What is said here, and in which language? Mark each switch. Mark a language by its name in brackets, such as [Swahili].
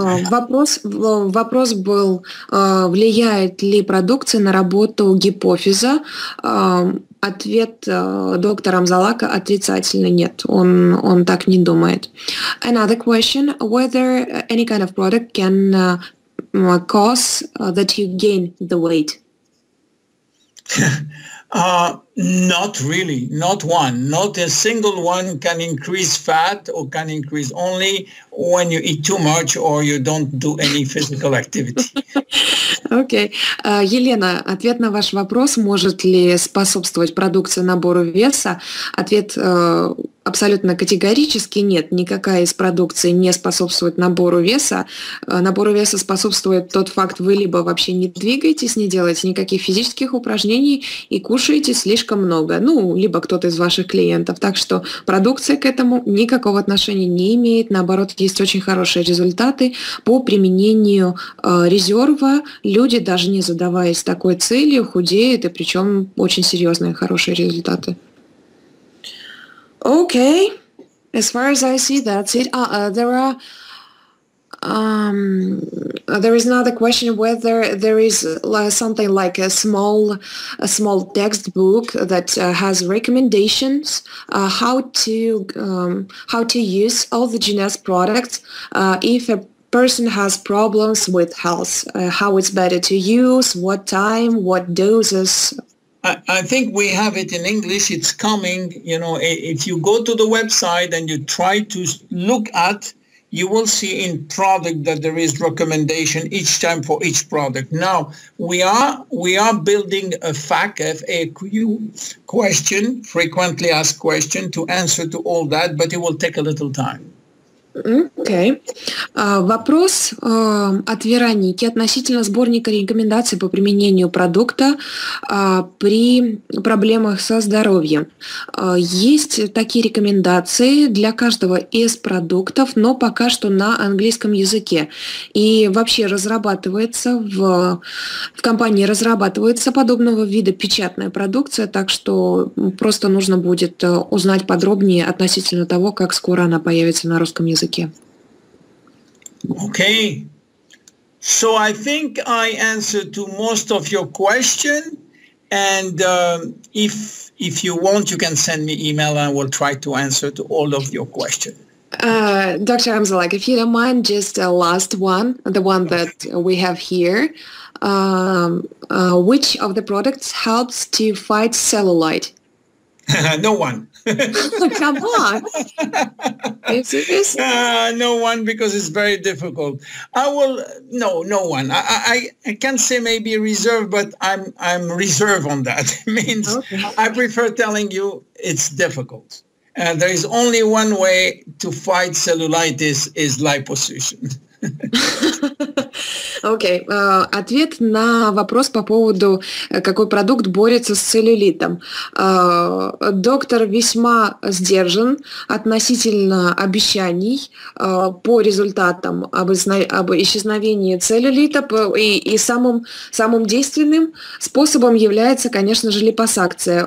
[Russian] Вопрос был, влияет ли продукция на работу гипофиза. Ответ доктора Амзалака отрицательный, нет, он так не думает. [English] Another question, whether any kind of product can cause that you gain the weight. Not really, not one. Not a single one can increase fat or can increase only when you eat too much or you don't do any physical activity. [Russian] Окей. Елена, ответ на ваш вопрос, может ли способствовать продукция набору веса? Ответ абсолютно категорически нет. Никакая из продукции не способствует набору веса. Набору веса способствует тот факт, вы либо вообще не двигаетесь, не делаете никаких физических упражнений и кушаете слишком много. Либо кто-то из ваших клиентов. Так что продукция к этому никакого отношения не имеет. Наоборот, есть очень хорошие результаты по применению резерва. Люди, даже не задаваясь такой целью, худеют, и причем очень серьезные хорошие результаты. [English] Okay, as far as I see, that's it. There is another question whether there is something like a small textbook that has recommendations how to use all the Jeuness products if a person has problems with health, how it's better to use, what time, what doses. I think we have it in English. It's coming. If you go to the website and you try to look at, you will see in product that there is recommendation each time for each product. Now, we are building a FAQ question, frequently asked question, to answer to all that, but it will take a little time. Okay. Вопрос от Вероники относительно сборника рекомендаций по применению продукта при проблемах со здоровьем. Есть такие рекомендации для каждого из продуктов, но пока что на английском языке. И вообще в компании разрабатывается подобного вида печатная продукция, так что просто нужно будет узнать подробнее относительно того, как скоро она появится на русском языке. Okay, so I think I answered to most of your question, and if you want, you can send me email and I will try to answer to all of your questions. Dr. Amzalak, if you don't mind, just the last one, the one that we have here. Which of the products helps to fight cellulite? No one. Come on. Are you serious? No one, because it's very difficult. No one. I can say maybe reserve, but I'm reserved on that. It means okay. I prefer telling you it's difficult. There is only one way to fight cellulitis is liposuction. [Russian] Окей. Ответ на вопрос по поводу, какой продукт борется с целлюлитом. Доктор весьма сдержан относительно обещаний по результатам об исчезновении целлюлита, и самым действенным способом является, конечно же, липосакция.